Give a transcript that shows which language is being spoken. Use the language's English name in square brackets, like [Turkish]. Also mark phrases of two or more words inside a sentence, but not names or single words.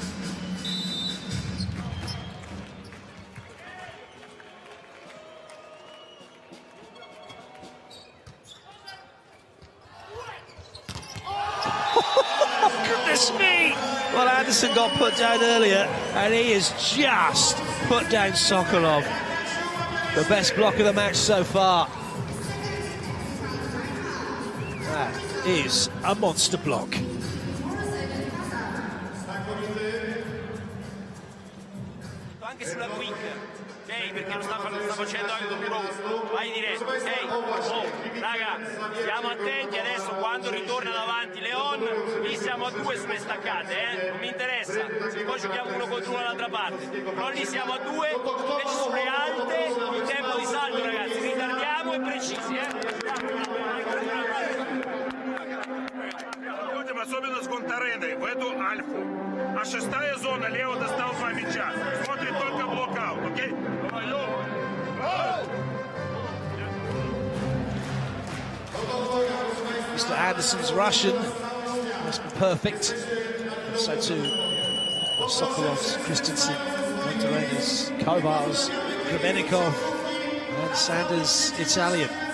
[English] Goodness me! Well, Anderson got put down earlier, and he has just put down Sokolov. The best block of the match so far. That is a monster block. [Italian] Anche sulla quick, ok, perché lo sta facendo anche con vai diretto, ok, oh, raga, stiamo attenti adesso quando ritorna davanti Leon, lì siamo a 2 sulle staccate, non mi interessa, se poi giochiamo uno contro uno dall'altra parte, però lì siamo a 2, invece sulle alte, il tempo di salto ragazzi, ritardiamo e precisi, [Russian] Особенно с контареной в эту альфу. А 6-я зона, Лео достал 2 мяча. Смотрит только блокаут, окей? Давай, Лео. [English] Mr. Anderson's Russian must be perfect. And so too Sokolov's, Christensen, Monterena's, Kovar's, Grebenikov, and Sanders' Italian.